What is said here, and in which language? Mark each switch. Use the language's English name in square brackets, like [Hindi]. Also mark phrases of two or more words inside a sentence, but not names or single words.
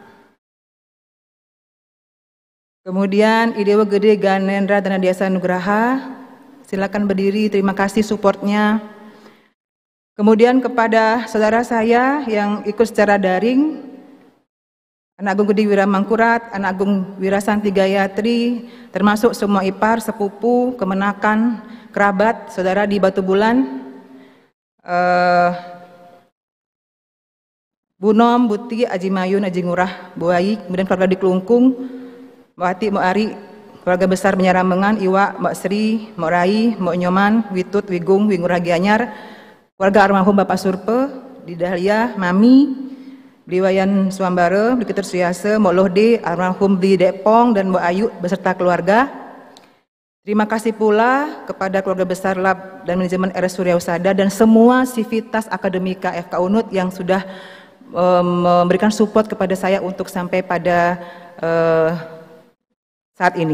[Indonesian] Kemudian Idewo Gede Ganendra Danadiasa Nugraha, silakan berdiri, terima kasih supportnya. Kemudian kepada saudara saya yang ikut secara daring, Anak Agung Gede Wira Mangkurat, Anak Agung Wira Santi Gayatri, termasuk semua ipar, sepupu, kemenakan, kerabat, saudara di Batu Bulan, Bu Nom, Buti, Aji Mayun, Aji Ngurah, Bu Ayi, kemudian keluarga di Kelungkung, Mbak Ati, Mbak Ari, keluarga besar Menyaramengan, Iwa, Mbak Sri, Mbak Rai, Mbak Nyoman, Witut, Wigung, Wingurah Gianyar, keluarga almarhum Bapak Surpe, di Dahlia, Mami, Bliwayan Suambare, Bli Keter Suyase, Mbak Lohde, almarhum Bli Depong, dan Mbak Ayu beserta keluarga. Terima kasih pula kepada keluarga besar Lab dan Manajemen RS Surya Husada dan semua sivitas akademika FK Unut yang sudah memberikan support kepada saya untuk sampai pada saat ini.